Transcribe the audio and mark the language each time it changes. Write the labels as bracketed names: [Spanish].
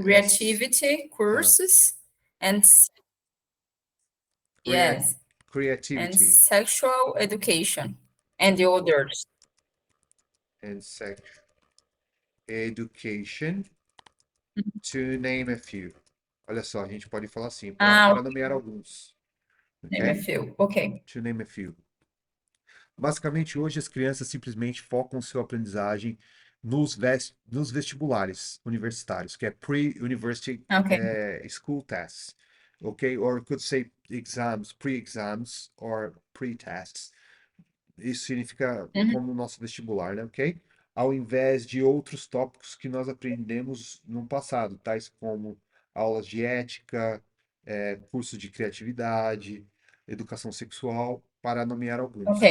[English] creativity courses, and yes, and creativity sexual education, and the others. and sexual education, to name a few. [Portuguese] Olha só, a gente pode falar assim, para nomear alguns. [English] Name a Okay? few. Okay. To name a few. [Portuguese] Basicamente, hoje as crianças simplesmente focam sua aprendizagem nos vestibulares universitários, que é [English] pre-university school tests, [Portuguese] ok? [English] Or could say exams, pre-exams, or pre-tests. [Portuguese] Isso significa como o nosso vestibular, né? Ok? Ao invés de outros tópicos que nós aprendemos no passado, tais como aulas de ética, cursos de criatividade, educação sexual, para nomear alguns,